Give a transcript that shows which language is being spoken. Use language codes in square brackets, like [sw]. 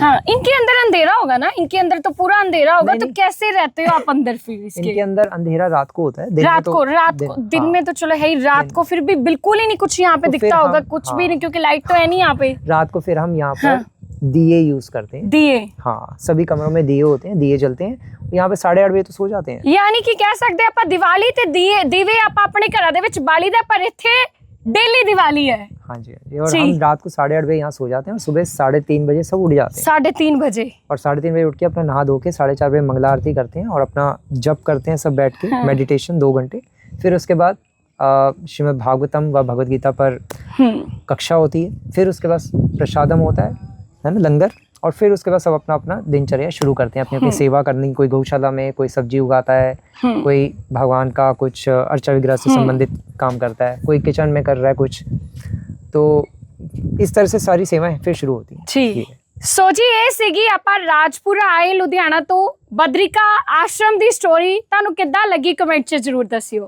[hi] हाँ, इनके अंदर अंधेरा होगा ना? इनके अंदर तो पूरा अंधेरा होगा। तो कैसे रहते हो आप अंदर फिर इसके? इनके अंदर अंधेरा रात को होता है। दिन रात में को दिन में तो चलो है ही, रात को फिर भी बिल्कुल ही नहीं कुछ यहाँ पे तो दिखता होगा, कुछ भी नहीं, क्योंकि लाइट तो है नहीं यहाँ पे। रात को फिर हम यहाँ पर दिए यूज करते हैं। दिए? हाँ, सभी कमरों में दिए होते हैं, दिए जलते हैं। यहाँ पे 8:30 बजे तो सो जाते हैं। यानी कि कह सकते हैं [pa] ਆਪਾਂ ਦੀਵਾਲੀ ਤੇ ਦੀਵੇ ਆਪਾਂ ਆਪਣੇ ਘਰਾਂ ਦੇ ਵਿੱਚ ਬਾਲੀ ਦਾ, ਪਰ ਇੱਥੇ [hi] डेली दिवाली है। हाँ जी, हाँ जी। और हम रात को 8:30 बजे यहाँ सो जाते हैं और सुबह 3:30 बजे सब उठ जाते हैं। 3:30 बजे? और 3:30 बजे उठ के अपना नहा धो के 4:30 बजे मंगला आरती करते हैं और अपना जप करते हैं सब बैठ के। हाँ। मेडिटेशन 2 घंटे। फिर उसके बाद श्रीमद् भागवतम व भगवद गीता पर कक्षा होती है। फिर उसके बाद प्रसादम होता है ना, लंगर। और फिर उसके बाद सब अपना अपना दिनचर्या शुरू करते हैं, अपनी अपनी सेवा करने की। कोई गौशाला में कोई सब्जी उगाता है, कोई भगवान का कुछ अर्चा विग्रह से संबंधित काम करता है, कोई किचन में कर रहा है कुछ। तो इस तरह से सारी सेवाएं फिर शुरू होती हैं। ठीक। [pa] ਸੋ ਜੀ ਇਹ ਸੀਗੀ ਆਪਾਂ ਰਾਜਪੁਰਾ ਆਏ ਲੁਧਿਆਣਾ ਤੋਂ ਬਦਰਿਕਾ ਆਸ਼ਰਮ ਦੀ ਸਟੋਰੀ। ਤੁਹਾਨੂੰ ਕਿੱਦਾਂ ਲੱਗੀ ਕਮੈਂਟ 'ਚ ਜ਼ਰੂਰ ਦੱਸਿਓ।